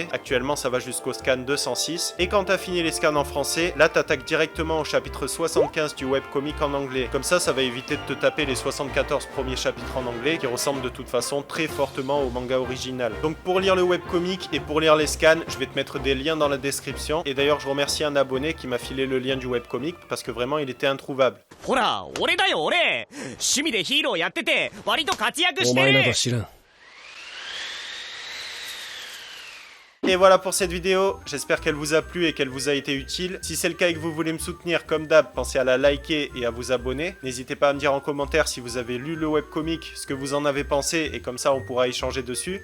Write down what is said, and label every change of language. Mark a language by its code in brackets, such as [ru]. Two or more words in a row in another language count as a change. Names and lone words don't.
[fr] Actuellement ça va jusqu'au scan 206. Et quand t'as fini les scans en français, là t'attaques directement au chapitre 75 du webcomic en anglais. Comme ça va éviter de te taper les 74 premiers chapitres en anglais qui ressemblent de toute façon très fortement au manga original. Donc pour lire le webcomic et pour lire les scans, je vais te mettre des liens dans la description. Et d'ailleurs je remercie un abonné qui m'a filé le lien du webcomic parce que vraiment il était introuvable. [ja] ほら、俺だよ俺。趣味でヒーローやってて割と活躍しおてる。前など知らん。 [fr] Et voilà pour cette vidéo, j'espère qu'elle vous a plu et qu'elle vous a été utile. Si c'est le cas et que vous voulez me soutenir comme d'hab, pensez à la liker et à vous abonner. N'hésitez pas à me dire en commentaire si vous avez lu le webcomic, ce que vous en avez pensé, et comme ça on pourra échanger dessus.